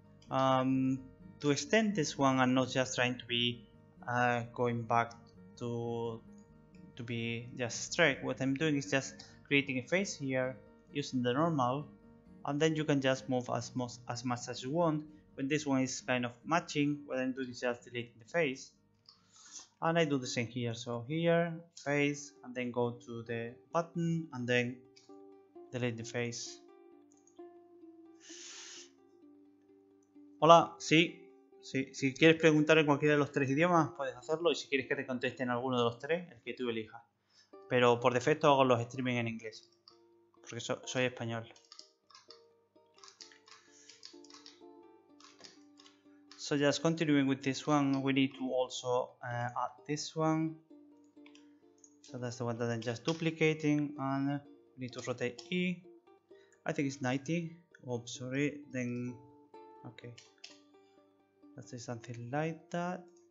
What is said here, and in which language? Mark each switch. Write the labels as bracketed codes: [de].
[en] To extend this one and not just trying to be going back to be just straight, what I'm doing is just creating a face here using the normal, and then you can just move as much as you want. When this one is kind of matching, what I'm doing is just deleting the face, and I do the same here. So here, face, and then go to the button and then delete the face. [es] Hola, sí, si quieres preguntar en cualquiera de los 3 idiomas, puedes hacerlo, y si quieres que te conteste en alguno de los 3, el que tú elijas. Pero por defecto hago los streaming en inglés, porque soy español. [en] So just continuing with this one, we need to also add this one. So that's the one that I'm just duplicating, and we need to rotate E. I think it's 90. Oh, sorry. Then, okay. Let's say something like that.